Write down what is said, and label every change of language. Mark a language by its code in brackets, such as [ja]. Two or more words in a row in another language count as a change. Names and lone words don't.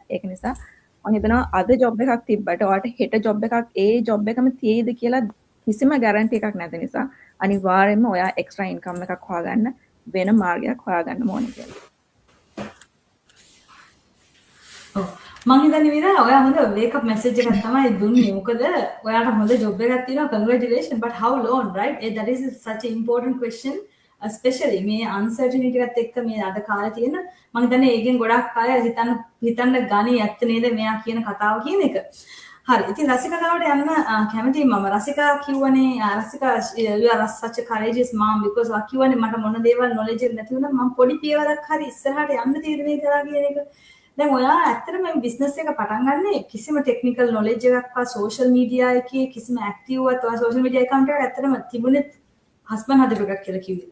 [si] ඒක නිසා මම හිතනවා අද ජොබ් එකක් තිබ්බට ඔයාට හෙට ජොබ් එකක් ඒ ජොබ් එකම තියෙයිද කියලා කිසිම ගැරන්ටි එකක් නැති නිසා අනිවාර්යයෙන්ම ඔයා [en] extra income [si] එකක් හොයාගන්න වෙන මාර්ගයක් හොයාගන්න ඕනේ කියලා. මම හිතන්නේ විතර ඔයා හොඳ [en] wake up message [si] එකක් තමයි දුන්නේ. මොකද ඔයාට හොඳ job එකක් තියෙනවා [en] congratulations but how long right that is such an important question. [si] especially මේ uncertainty එකත් එක්ක මේ අද කාලේ තියෙන මම හිතන්නේ ඒකෙන් ගොඩක් අය හිතන්න ගනි ඇත්ත නේද මෙයා කියන කතාව කියන එක. හරි. ඉතින් රසිකා ගාවට යන්න කැමතියි මම. රසිකා කිව්වනේ රසිකා [en] you are such a courageous mom because [si] වා කිව්වනේ මට මොන දේවල් knowledge එක නැති වුණා මම පොඩි පියවරක් හරි ඉස්සරහට යන්න තීරණය කරා කියන එක. දැන් ඔයා ඇත්තටම මේ බිස්නස් එක පටන් ගන්නේ කිසිම [en] technical knowledge [si] එකක්වත් [en] social media [si] එකේ කිසිම ඇක්ටිව්වත් ඔයා [en] social media account [si] එකක් ඇත්තටම තිබුණේ හස්බන්ඩ් හදපු එකක් කියලා කිව්වේ.